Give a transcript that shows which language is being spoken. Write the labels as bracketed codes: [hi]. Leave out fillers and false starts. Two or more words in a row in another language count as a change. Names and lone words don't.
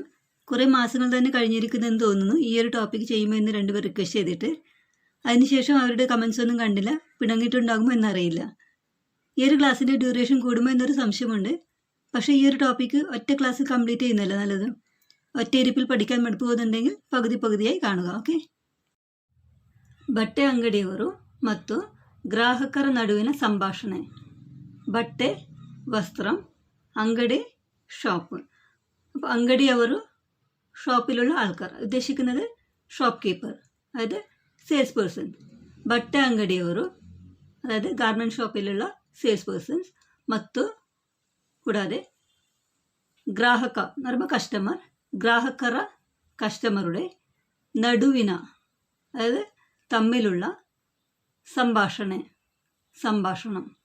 [ml] കുറേ മാസങ്ങൾ തന്നെ കഴിഞ്ഞിരിക്കുന്നതെന്ന് തോന്നുന്നു ഈ ഒരു ടോപ്പിക് ചെയ്യുമ്പോൾ എന്ന് രണ്ടുപേർ റിക്വസ്റ്റ് ചെയ്തിട്ട്. അതിനുശേഷം അവരുടെ കമൻസ് ഒന്നും കണ്ടില്ല. പിണങ്ങിയിട്ടുണ്ടാകുമോ എന്നറിയില്ല. ഈ ഒരു ക്ലാസ്സിൻ്റെ ഡ്യൂറേഷൻ കൂടുമോ എന്നൊരു സംശയമുണ്ട്. പക്ഷേ ഈ ഒരു ടോപ്പിക്ക് ഒറ്റ ക്ലാസ്സിൽ കംപ്ലീറ്റ് ചെയ്യുന്നല്ല നല്ലത്. ഒറ്റയിരിപ്പിൽ പഠിക്കാൻ മടുപ്പ് പോകുന്നുണ്ടെങ്കിൽ ಪಗುದಿಯಾಗಿ കാണുക. ಓಕೆ. [kn] ಬಟ್ಟೆ ಅಂಗಡಿಯವರು ಮತ್ತು ಗ್ರಾಹಕರ ನಡುವಿನ ಸಂಭಾಷಣೆ. [ml] ಬಟ್ಟೆ വസ്ത്രം, ಅಂಗಡಿ ഷോപ്പ്. അപ്പോൾ ಅಂಗಡಿಯವರು ഷോപ്പിലുള്ള ആൾക്കാർ, ഉദ്ദേശിക്കുന്നത് ഷോപ്പ് കീപ്പർ, അതായത് സെയിൽസ് പേഴ്സൺ. [kn] ബಟ್ಟೆ ಅಂಗಡಿಯವರು [ml] അതായത് ഗാർമെൻറ്റ് ഷോപ്പിലുള്ള സെയിൽസ് പേഴ്സൺസ്. ಮತ್ತು കൂടാതെ ഗ്രാഹക എന്ന് പറയുമ്പോൾ കസ്റ്റമർ, ഗ്രാഹകರ കസ്റ്റമറുടെ നടുവിന അതായത് തമ്മിലുള്ള സംഭാഷണം.